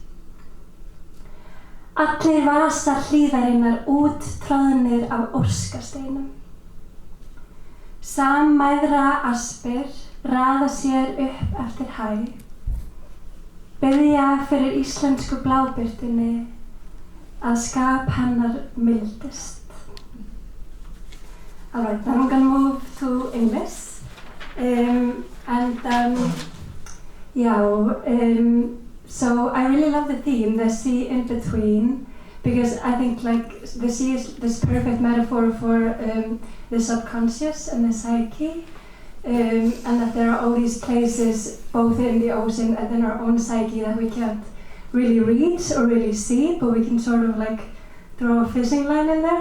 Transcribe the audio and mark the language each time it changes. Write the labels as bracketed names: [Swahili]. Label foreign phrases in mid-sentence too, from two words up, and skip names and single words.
[Icelandic] Allir vasar hlíðarinnar úttróðnir af óskasteinum. Sammæðra aspir raða sér upp eftir hæð. Biðja fyrir íslensku blábirtunni að skap hennar mildist. [English] Alright, then I'm gonna move to English. So I really love the theme, the sea in between, because I think like the sea is this perfect metaphor for the subconscious and the psyche, and that there are all these places both in the ocean and in our own psyche that we can't really reach or really see, but we can sort of like throw a fishing line in there.